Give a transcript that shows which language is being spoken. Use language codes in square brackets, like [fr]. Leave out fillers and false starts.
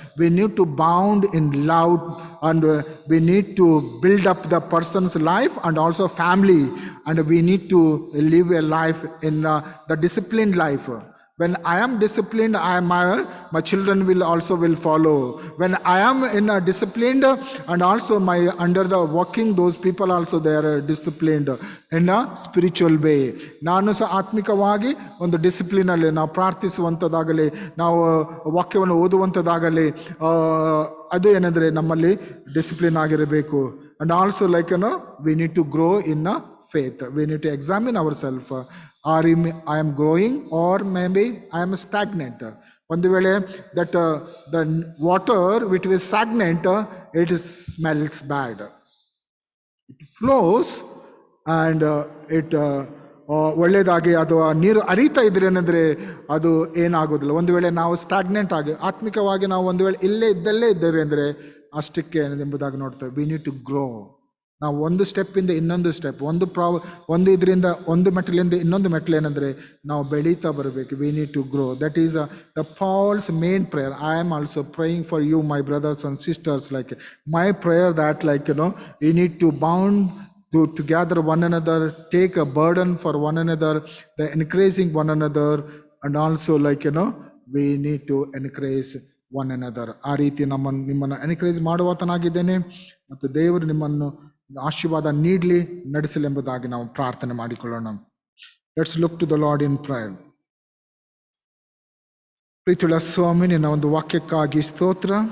[en] We need to bound in love, and we need to build up the person's life and also family. And we need to live a life in the disciplined life. When I am disciplined, my children will follow. When I am in a disciplined, and also my under the working, those people also they are disciplined in a spiritual way. [kn] ನಾನು ಸಹ ಆತ್ಮಿಕವಾಗಿ ಒಂದು discipline ಅಲ್ಲಿ ನಾವು ಪ್ರಾರ್ಥಿಸುವಂಥದ್ದಾಗಲಿ, ನಾವು ವಾಕ್ಯವನ್ನು ಓದುವಂಥದ್ದಾಗಲಿ, ಅದು ಏನಂದ್ರೆ ನಮ್ಮಲ್ಲಿ ಡಿಸಿಪ್ಲಿನ್ ಆಗಿರಬೇಕು. [en] And also we need to grow in faith. We need to examine ourselves. I am growing or maybe I am stagnant. [kn] ಒಂದು ವೇಳೆ [en] that the water which is stagnant, it smells bad. It flows and it [kn] ಒಳ್ಳೆಯದಾಗಿ ಅದು ನೀರು ಹರಿತಾ ಇದ್ರೆ ಏನಂದರೆ ಅದು ಏನಾಗೋದಿಲ್ಲ. ಒಂದು ವೇಳೆ ನಾವು ಸ್ಟಾಗ್ನೆಂಟ್ ಆಗಿ ಆತ್ಮಿಕವಾಗಿ ನಾವು ಒಂದು ವೇಳೆ ಇದ್ದಲ್ಲೇ ಇದ್ದೇವೆ ಅಂದರೆ ಅಷ್ಟಕ್ಕೆ ಎಂಬುದಾಗಿ ನೋಡ್ತೇವೆ. [en] We need to grow. [kn] ನಾವು ಒಂದು ಸ್ಟೆಪ್ಪಿಂದ ಇನ್ನೊಂದು ಸ್ಟೆಪ್, ಒಂದು ಇದರಿಂದ ಒಂದು ಮೆಟ್ಲಿಂದ ಇನ್ನೊಂದು ಮೆಟ್ಲು ಏನಂದರೆ ನಾವು ಬೆಳೀತಾ ಬರಬೇಕು. [en] We need to grow. That is the Paul's main prayer. I am also praying for you my brothers and sisters. My prayer that we need to bound to gather one another, take a burden for one another, the encouraging one another, and also we need to encourage one another. [kn] ಆ ರೀತಿ ನಿಮ್ಮನ್ನು encourage ಮಾಡುವಾತನಾಗಿದ್ದೇನೆ ಮತ್ತು ದೇವರು ನಿಮ್ಮನ್ನು ಆಶೀರ್ವಾದ ನೀಡಲಿ, ನಡೆಸಲೆಂಬುದಾಗಿ ನಾವು ಪ್ರಾರ್ಥನೆ ಮಾಡಿಕೊಳ್ಳೋಣ. [en] Let's look to the Lord in prayer. [kn] ಪ್ರೀತಿಯುಳ್ಳ ಸ್ವಾಮಿ, ನಿನ್ನ ಒಂದು ವಾಕ್ಯಕ್ಕಾಗಿ ಸ್ತೋತ್ರ.